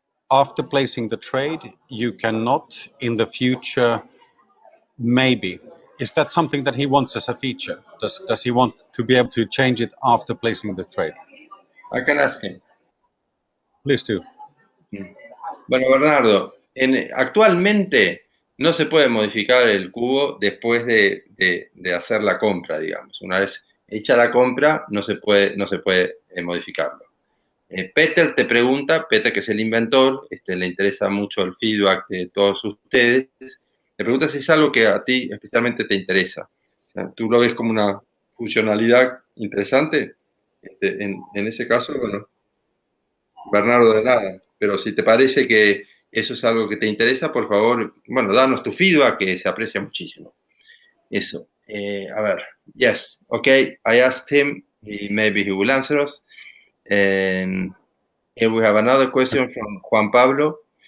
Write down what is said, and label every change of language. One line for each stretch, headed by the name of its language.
English: After placing the trade, you cannot in the future, maybe. Is that something that he wants as a feature? Does he want to be able to change it after placing the trade? I can ask him. Please do.
Spanish: Bueno, Bernardo, actualmente no se puede modificar el cubo después de hacer la compra, digamos. Una vez hecha la compra, no se puede modificarlo. Peter te pregunta, Peter que es el inventor, le interesa mucho el feedback de todos ustedes, le pregunta si es algo que a ti especialmente te interesa. O sea, ¿tú lo ves como una funcionalidad interesante? En ese caso, bueno, Bernardo, de nada, pero si te parece que eso es algo que te interesa, por favor, bueno, danos tu feedback, que se aprecia muchísimo. Eso. A ver,
English: yes, okay, I asked him, maybe he will answer us. And here we have another question from Juan Pablo.